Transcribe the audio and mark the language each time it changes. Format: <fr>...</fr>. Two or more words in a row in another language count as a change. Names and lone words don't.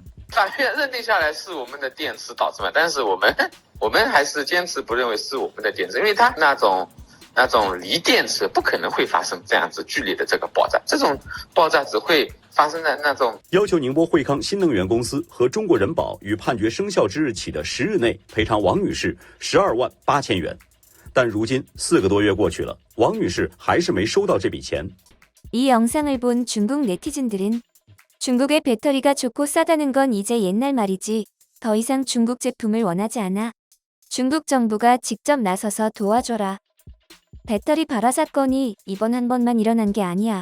<zh>法院认定下来是我们的电池导致嘛，但是我们还是坚持不认为是我们的电池，因为它那种锂电池不可能会发生这样子剧烈的这个爆炸，这种爆炸只会发生在那种。要求宁波惠康新能源公司和中国人保于判决生效之日起的10日内赔偿王女士12万8千元。但如今4个多月过去了，王女士还是没收到这笔钱。</zh> <ko>이 영상을 본 중국 네티즌들은 중국의 배터리가 좋고 싸다는 건 이제 옛날 말이지. 더 이상 중국 제품을 원하지 않아. 중국 정부가 직접 나서서 도와줘라. 배터리 발화 사건이 이번 한 번만 일어난 게 아니야.</ko>